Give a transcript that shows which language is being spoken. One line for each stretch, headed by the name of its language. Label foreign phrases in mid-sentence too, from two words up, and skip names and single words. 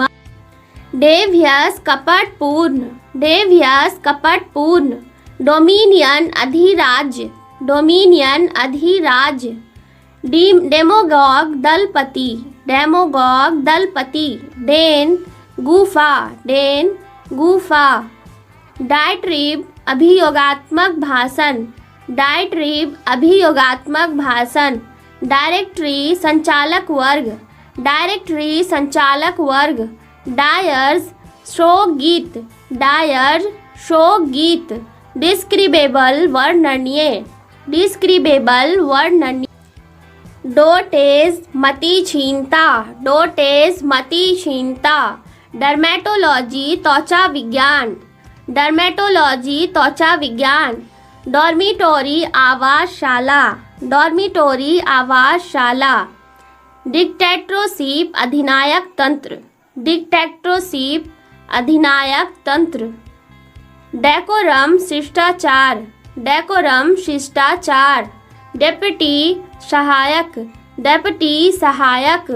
Hindi: डेवियस कपटपूर्ण, डेवियस कपटपूर्ण। डोमिनियन अधिराज्य, डोमिनियन अधिराज्य। डेमोगॉग दलपति, डेमोगॉग दलपति। डेन गुफा, डेन गुफा। डायट्रिब अभियोगात्मक भाषण, डायट्रिब अभियोगात्मक भाषण। डायरेक्टरी संचालक वर्ग, डायरेक्टरी संचालक वर्ग। डायर्स शोक गीत, डायर्स शोक गीत। डिस्क्रिबेबल वर्णनीय, डिस्क्रिबेबल वर्णनीय। डोटेज मति क्षीणता, डोटेज मति क्षीणता। डर्मेटोलॉजी त्वचा विज्ञान, डर्मेटोलॉजी त्वचा विज्ञान, डॉर्मिटोरी आवासशाला, डॉर्मिटोरी आवासशाला। डिक्टेटरशिप अधिनायक तंत्र, डिक्टेटरशिप अधिनायक तंत्र। डेकोरम शिष्टाचार, डेकोरम शिष्टाचार। डेप्यूटी सहायक, डेप्यूटी सहायक।